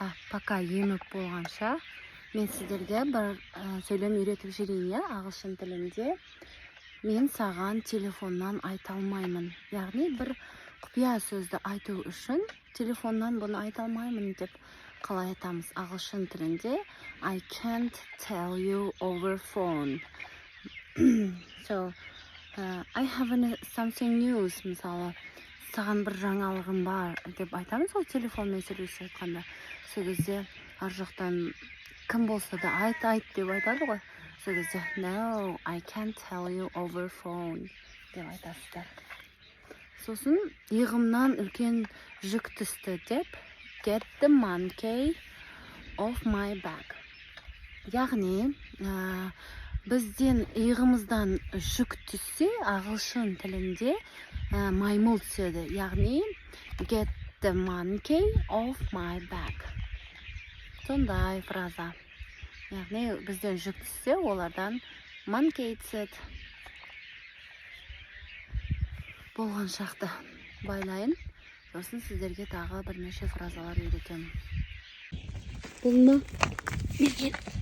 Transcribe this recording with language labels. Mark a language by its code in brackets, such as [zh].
[kk] Пока еміп болғанша мен сіздерге бір сөйлем үйретіп жүрейін, ағылшын тілінде. Мен саған телефоннан айта алмаймын. Яғни бір құпия сөзді айту үшін телефоннан бұны айта алмаймын деп қалай айтамыз ағылшын тілінде. [en] I can't tell you over phone. So, I have something news. [kk] Мысалы, саған бір жаңалығым бар деп айтамыз ғой телефонмен сөйлесіп айтқанда. Сол кезде ар жақтан кім болса да айт деп айтады ғой. [en] Сол кезде no, I can't tell you over phone [kk] деп айтасыздар. Сосын иығымнан үлкен жүк түсті деп [en] get the monkey off my back. [kk] Яғни бізден иығымыздан жүк түссе ағылшын тілінде маймыл түседі. [en] Яғни get the monkey off my back. [kk] Сондай фраза. Яғни бізден жүк түссе, олардан monkey түседі. Болған шақты байлайын. Сосын сіздерге тағы бірнеше фразалар үйретемін. Бұл ма? Берген.